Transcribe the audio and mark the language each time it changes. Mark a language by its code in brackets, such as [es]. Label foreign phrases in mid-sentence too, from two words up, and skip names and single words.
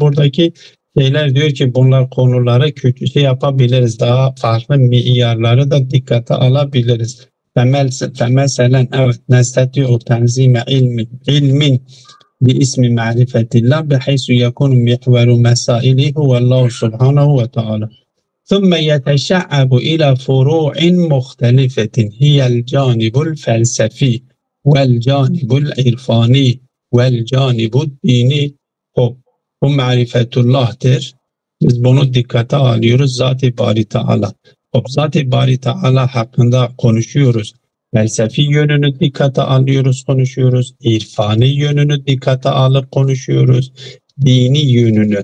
[tr] Buradaki şeyler diyor ki bunlar konuları küçük yapabiliriz. Daha farklı miyarları da dikkate alabiliriz. Mesela evet [ar] نستطيع تنظيم علم باسم معرفة الله بحيث يكون محور مسائله هو الله سبحانه وتعالى. ثم يتشعب إلى فروع مختلفة هي الجانب الفلسفي والجانب العرفاني والجانب الديني. [tr] Bu marifetullah'tır. Biz bunu dikkate alıyoruz. Zat-ı Bari Teala. Zat-ı Bari Teala hakkında konuşuyoruz. Felsefi yönünü dikkate alıyoruz, konuşuyoruz. İrfani yönünü dikkate alıp konuşuyoruz. Dini yönünü.